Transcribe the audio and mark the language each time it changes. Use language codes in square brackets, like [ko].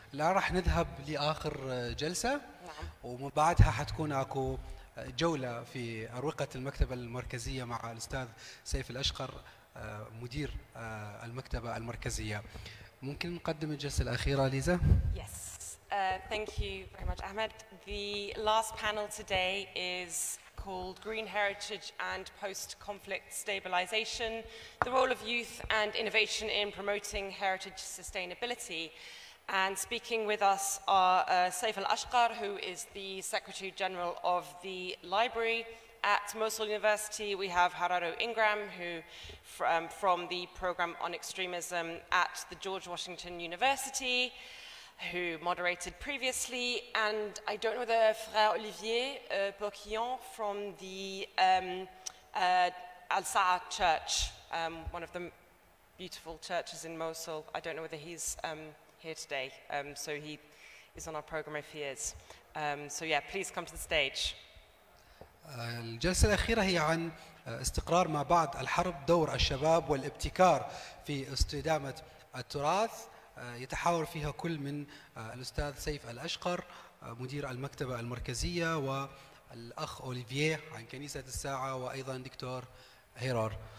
[ar] الآن راح نذهب لآخر جلسة، ومن بعدها حتكون أكو جولة في أروقة المكتبة المركزية مع الأستاذ سيف الأشقر مدير المكتبة المركزية. ممكن نقدم الجلسة الأخيرة ليزا؟ [en] Yes. Thank you very much, Ahmed. The last panel today is called Green Heritage and Post-Conflict Stabilization, the Role of Youth and Innovation in Promoting Heritage Sustainability. And speaking with us are Saif Al-Ashqar, who is the Secretary General of the Library at Mosul University. We have Hararo Ingram, who from the Program on Extremism at the George Washington University, who moderated previously, and I don't know whether Frère Olivier Boquillon from the Al-Sa'a Church, one of the beautiful churches in Mosul. I don't know whether he's here today, so he is on our program if he is. So yeah, please come to the stage. [ar] الجلسة الأخيرة هي عن استقرار ما بعد الحرب، دور الشباب والابتكار في استدامة التراث. يتحاور فيها كل من الأستاذ سيف الأشقر مدير المكتبة المركزية والأخ أوليفيه عن كنيسة الساعة وأيضا دكتور هيرار.